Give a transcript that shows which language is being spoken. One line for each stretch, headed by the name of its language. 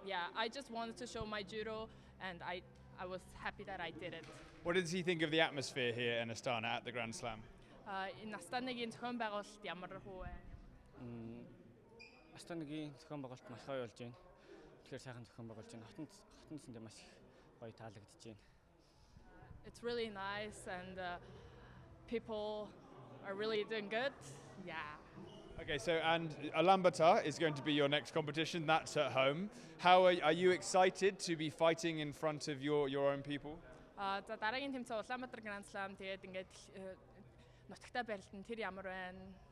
English: Yeah, I just wanted to show my judo and I was happy that I did it. What did he think of the atmosphere here in Astana at the Grand Slam?
Mongolian: Энэ Астанагийн зохион байгуулалт ямар хөө вэ? Астанагийн зохион байгуулалт маш гоё болж байна. Тэгэхээр сайхан зохион байгуулж байна. Хотносонд маш гоё таалагдж байна.
English: It's really nice and people are really doing good. Yeah. Okay, so and Ulaanbaatar is going to be your next competition. That's at home. How are you excited to be fighting in front of your own people?
Mongolian: За дараагийн тэмцээн Улаанбаатар Grand Slam тэгээд ингээд нутагтаа барилтан тэр ямар байна?